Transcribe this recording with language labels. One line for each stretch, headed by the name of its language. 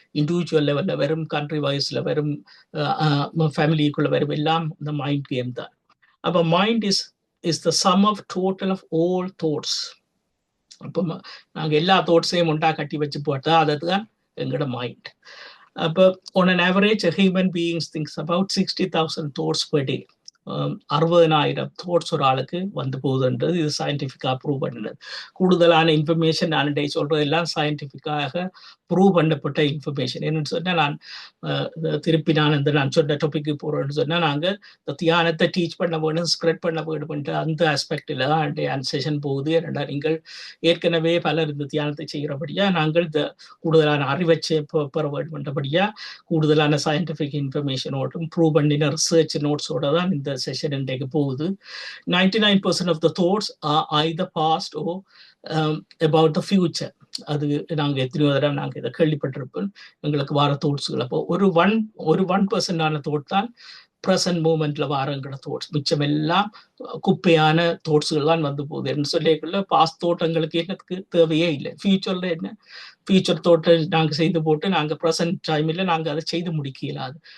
Tamil: Individual லெவல்ல வரும், country வைஸ்ல வரும், ஃபேமிலிக்குள்ள வரும், எல்லாம் இந்த மைண்ட் கேம் தான். அப்போ
English: Mind is is the sum of total of all thoughts.
Tamil: அப்போ நாங்கள் எல்லா தாட்ஸையும் ஒன்றா கட்டி வச்சு போட்டா அதுதான் எங்களோட மைண்ட். அப்போ
English: on an average a human beings thinks about 60,000 thoughts per day.
Tamil: 60,000 thoughts ஒரு ஆளுக்கு வந்து போகுதுன்றது இது சயின்டிஃபிக்காக ப்ரூவ் பண்ணினது. கூடுதலான இன்ஃபர்மேஷன் நான் டே சொல்றது எல்லாம் சயின்டிஃபிக்காக ப்ரூவ் பண்ணப்பட்ட இன்ஃபர்மேஷன். என்னன்னு சொன்னால் திருப்பி நான் சொன்ன டாபிக்கு போகிறேன்னு சொன்னால் நாங்கள் இந்த தியானத்தை டீச் பண்ண வேணும், ஸ்ப்ரெட் பண்ண வேணும்ன்ற அந்த ஆஸ்பெக்டில் தான் செஷன் போகுது. ஏன்னா நீங்கள் ஏற்கனவே பலர் இந்த தியானத்தை செய்கிறபடியா நாங்கள் இந்த கூடுதலான அறிவச்சை பெற வேண்டும்ன்றபடியா கூடுதலான சயின்டிஃபிக் இன்ஃபர்மேஷனோடும் ப்ரூவ் பண்ணின ரிசர்ச் நோட்ஸோட தான் இந்த செஷன் இன்றைக்கு போகுது.
English: 99% of the thoughts are either past or about the future.
Tamil: அது நாங்கள் எத்தனையோ தடவை நாங்கள் இதை கேள்விப்பட்டிருப்போம். எங்களுக்கு வார தோட்ஸுகள் அப்போ ஒரு 1% தோட் தான் ப்ரெசன்ட் மூமெண்ட்ல வாரங்கிற தோட்ஸ். மிச்சம் எல்லாம் குப்பையான தோட்ஸுகள் தான் வந்து போகுது. என்ன சொல்லிக்குள்ள பாஸ்ட் தோட்டங்களுக்கு என்னத்துக்கு தேவையே இல்லை. ஃபியூச்சர்ல என்ன ஃபியூச்சர் தோட்டை நாங்கள் செய்து போட்டு நாங்கள் ப்ரெசன்ட் டைமில் நாங்கள் அதை செய்து முடிக்கலாது.